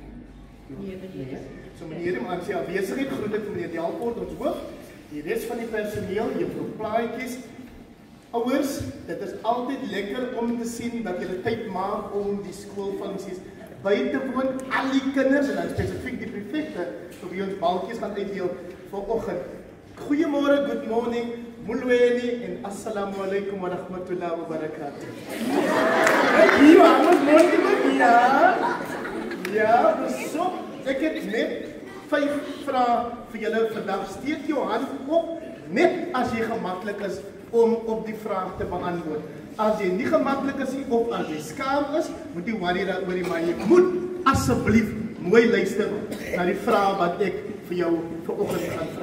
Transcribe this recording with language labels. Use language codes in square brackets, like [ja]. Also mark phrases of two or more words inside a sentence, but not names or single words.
[af] So meneer, maar as jy afwesigheid groet ek vir meneer Delport, ons hoof, die res van die personeel, juffrou Plaatjies, ouers, dit is altyd lekker om te sien dat julle tyd maak om die skoolfunksies by te woon, al die kinders en dan spesifiek die prefekte, so wie ons balkies gaan uitdeel vanoggend. [ar] Goeiemôre, [en] good morning, [ar] mulweni en السلام عليكم ورحمة الله وبركاته. [af] Ja, so, ek het net 5 vrae vir julle vandag. Steek jou hand op, net as jy gemaklik is om op die vraag te beantwoord. As jy nie gemaklik is nie of as jy skaam is, moet jy worry daaroor nie, maar jy moet asseblief mooi luister na die vraag wat ek vir jou vanoggend gaan vra.